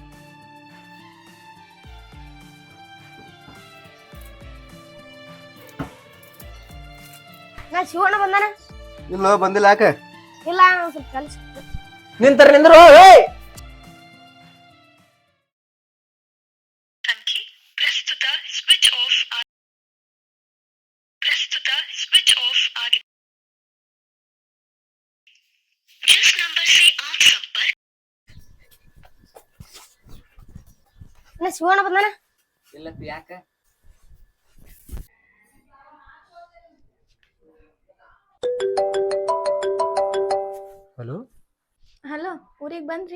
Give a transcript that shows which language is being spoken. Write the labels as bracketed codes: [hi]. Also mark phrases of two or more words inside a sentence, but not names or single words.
[kn] ನಾ ಶಿವಣ್ಣ ಬಂದಾನ ಇಲ್ಲ ಬಂದಿಲ್ಲ ಯಾಕೆ ಇಲ್ಲ ಸ್ವಲ್ಪ ಕೆಲ್ಸ ನಿಂದ್ರು [en] switch off [hi] आगे जिस नंबर से आप संपर्क [kn] ನಾ ಶಿವಣ್ಣ ಬಂದಾನ ಇಲ್ಲ ಯಾಕೆ ಹಲೋ ಹಲೋ ಊರಿಗೆ ಬಂದ್ರಿ